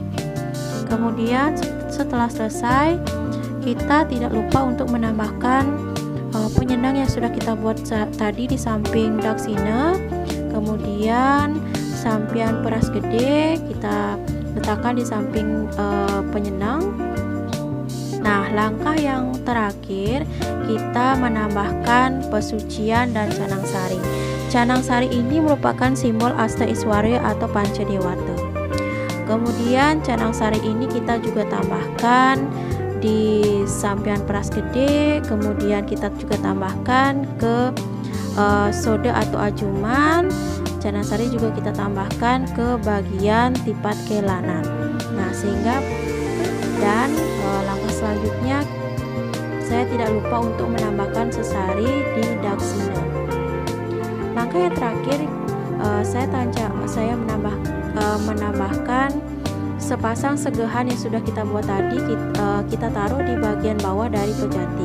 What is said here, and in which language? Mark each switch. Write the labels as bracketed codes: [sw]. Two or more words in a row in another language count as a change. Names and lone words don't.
[id] Kemudian setelah selesai, kita tidak lupa untuk menambahkan penyenang yang sudah kita buat tadi di samping daksina. Kemudian sampian peras gede kita letakkan di samping penyenang. Nah, langkah yang terakhir kita menambahkan pesucian dan canang sari. Canang sari ini merupakan simbol Asta Iswarya atau Panca Dewata. Kemudian canang sari ini kita juga tambahkan di sampian peras gede. Kemudian kita juga tambahkan ke soda atau ajuman. Canang sari juga kita tambahkan ke bagian tipat kelanan. Nah, sehingga langkah selanjutnya saya tidak lupa untuk menambahkan sesari di daksina. Langkah yang terakhir saya menambahkan sepasang segehan yang sudah kita buat tadi, kita taruh di bagian bawah dari pejati.